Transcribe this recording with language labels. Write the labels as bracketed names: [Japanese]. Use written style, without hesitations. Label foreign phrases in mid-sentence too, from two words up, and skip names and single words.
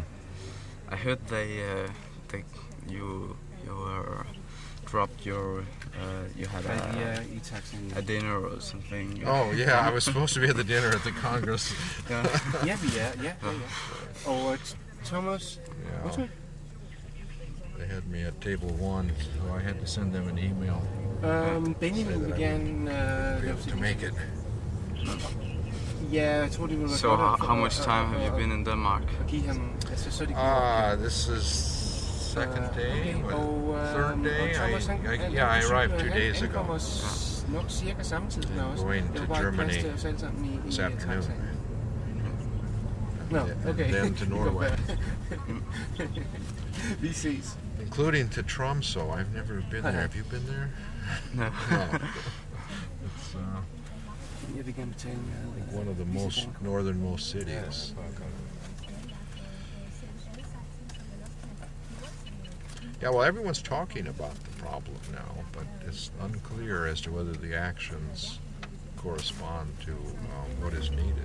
[English] I heard you dropped your you had a dinner or something. Oh yeah, I was supposed to be at the dinner at the Congress. Yeah. Og Thomas, Yeah. They had me at table 1, so I had to send them an email. [Danish] Benjamin vil gerne [English] Be able to make it. [Danish] Ja, jeg tror det ville være [English] So [Danish] godt [English] how much time have you been in Denmark? [Danish] at give ham, altså så det [English] This is second day, okay. Og third day. [Danish] Thomas, han [English] I arrived 2 days [Danish] han [English] ago. [Danish] kommer nok cirka samtidig med os. [English] Going [Danish] Det [English] to [Danish] var bare [English] Germany [Danish] plads til os alle sammen i [English] this afternoon. [Danish] taxaen. [English] No, okay. And then to Norway. [Danish] Vi ses. [English] Including to Tromsø. I've never been there. Have you been there? No. No. It's [Danish] Jeg vil gerne betale med [English] one of the most northernmost cities. Yeah, well, everyone's talking about the problem now, but it's unclear as to whether the actions correspond to what is needed.